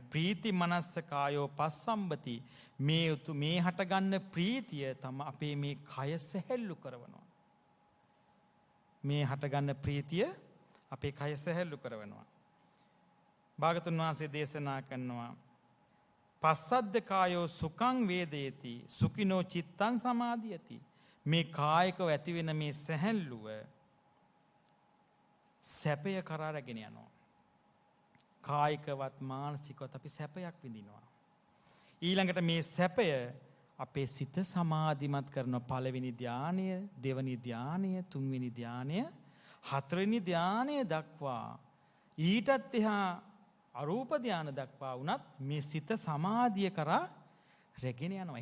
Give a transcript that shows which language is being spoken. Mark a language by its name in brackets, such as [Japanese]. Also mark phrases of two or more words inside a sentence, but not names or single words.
[Pali] ප්‍රීති මනස්ස කායෝ පස්සම්බති. [Sinhala] මේ හටගන්න ප්‍රීතිය තම අපේ මේ කය සැහැල්ලු කරනවා. මේ හටගන්න ප්‍රීතිය අපේ කය සැහැල්ලු කරනවා. භාගතුන් වහන්සේ දේශනා කරනවා [Pali] පස්සද්ද කායෝ සුඛං වේදේති සුඛිනෝ චිත්තං සමාධියති. [Sinhala] මේ කායිකව ඇති වෙන මේ සැහැල්ලුව සැපය කරා රැගෙන යනවා. කායිකවත් මානසිකවත් අපි සැපයක් විඳිනවා. ඊළඟට මේ සැපය අපේ සිත සමාධිමත් කරන පළවෙනි ධානය, දෙවෙනි ධානය, තුන්වෙනි ධානය, හතරවෙනි ධානය දක්වා ඊටත් එහා අරූප ධාන දක්වා වුණත් මේ සිත සමාධිය කරා රැගෙන යනවා.